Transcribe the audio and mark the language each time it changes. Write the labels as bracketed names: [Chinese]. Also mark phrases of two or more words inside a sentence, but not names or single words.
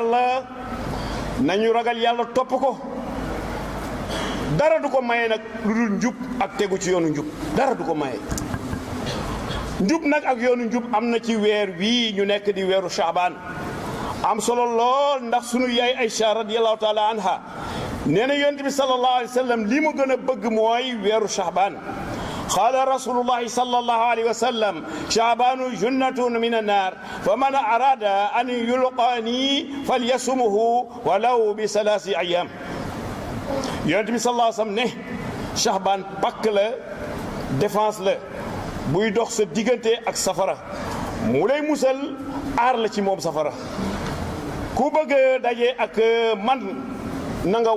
[Wolof] yàlla topp ko dara du ko maye nag lu dul njub ak tegu ci yoonu njub dara du ko maye njub nag ak yoonu njub am na ci weer wii ñu nekk di weeru Shaabaan am solo lool ndax sunu yaay Aïcha [Arabic] رضي الله تعالى عنها [Wolof] nee na yonent bi [Arabic] صلى الله عليه وسلم [Wolof] li mu gën a bëgg mooy weeru Shaabaan [Arabic] قال رسول الله صلى الله عليه وسلم شعبان جنة من النار فمن أراد أن يلقاني فليصمه ولو بثلاث أيام [Wolof] yonent bi [Arabic] صلى الله عليه وسلم [Wolof] ne Shahbaan pakk la défense la buy dox sa diggante ak safara mu lay musal aar la ci moom safara ku bëgg a daje ak man na nga